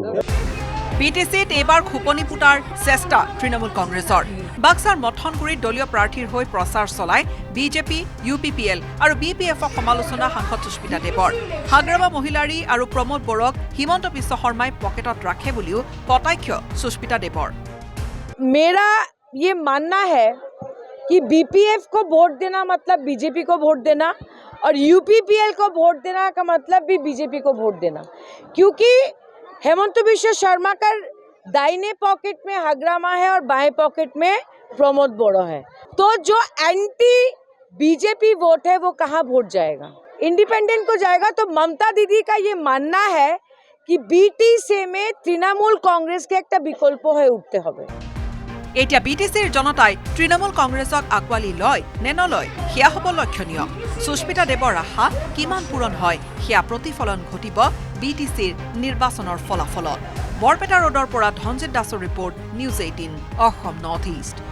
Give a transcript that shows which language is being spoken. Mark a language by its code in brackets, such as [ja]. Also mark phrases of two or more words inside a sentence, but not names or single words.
[as] বিটিসিত এইবাৰ খোপনি পুতাৰ চেষ্টা তৃণমূল কংগ্ৰেছৰ। বাক্সাৰ মথনগুৰিত দলীয় প্ৰাৰ্থীৰ হৈ প্ৰচাৰ চলাই বিজেপি, UPPL আৰু BPFক সমালোচনা সাংসদ সুস্মিতা দেৱৰ। হাগ্ৰামা মহিলাৰী আৰু প্ৰমোদ বড়োক হিমন্ত বিশ্ব শৰ্মাই পকেটত ৰাখে বুলিও কটাক্ষ সুস্মিতা দেৱৰ। [hi] मेरा ये मानना है कि BPF को वोट देना मतलब बीजेपी को वोट देना और UPPL को वोट देना का मतलब भी बीजेपी को वोट देना, क्योंकि हेमंत बिश्व शर्मा का दाहिने पॉकेट में हग्रामा है और बाएं पॉकेट में प्रमोद बोड़ो है। तो जो एंटी बीजेपी वोट है वो कहाँ वोट जाएगा? इंडिपेंडेंट को जाएगा। तो ममता दीदी का ये मानना है कि BTC में तृणमूल कांग्रेस के एक विकल्प है उठते হবে। [as] এতিয়া বিটিসিৰ জনতাই তৃণমূল কংগ্ৰেছক আকোৱালি লয় নে নলয় সেয়া হ'ব লক্ষণীয়। সুস্মিতা দেৱৰ আশা কিমান পূৰণ হয় সেয়া প্ৰতিফলন ঘটিব বিটিসিৰ নিৰ্বাচনৰ ফলাফলত। বৰপেটা ৰোডৰ পৰা ধনজিৎ দাসৰ ৰিপৰ্ট, নিউজ 18 অসম নৰ্থ ইষ্ট।